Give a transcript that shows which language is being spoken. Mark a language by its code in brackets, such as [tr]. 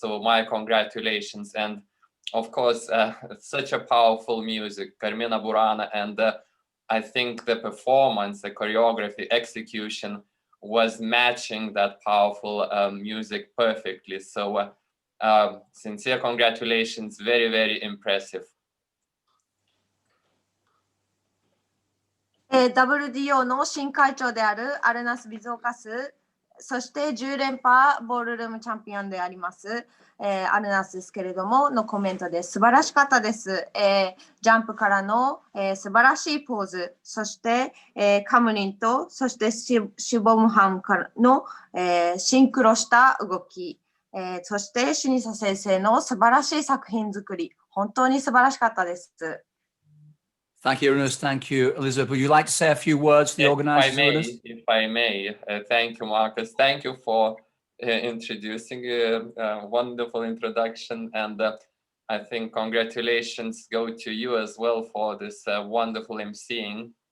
[en] So my congratulations. And of course, such a powerful music, Carmina Burana. And I think the performance, the choreography, execution was matching that powerful music perfectly. So sincere congratulations, very, very impressive. [ja] WDO の新会長であるアルナス・ビゾーカス、そして10連覇ボールルームチャンピオンであります、アルナスですけれどものコメントで素晴らしかったです。ジャンプからの、素晴らしいポーズ、そして、カムリンとそしてシボムハンからの、シンクロした動き、そしてシニサ先生の素晴らしい作品作り、本当に素晴らしかったです。 [en] Thank you, Arūnas. Thank you, Elizabeth. Would you like to say a few words to the organizers? If I may, thank you, Marcus. Thank you for introducing a wonderful introduction. And I think congratulations go to you as well for this wonderful emceeing.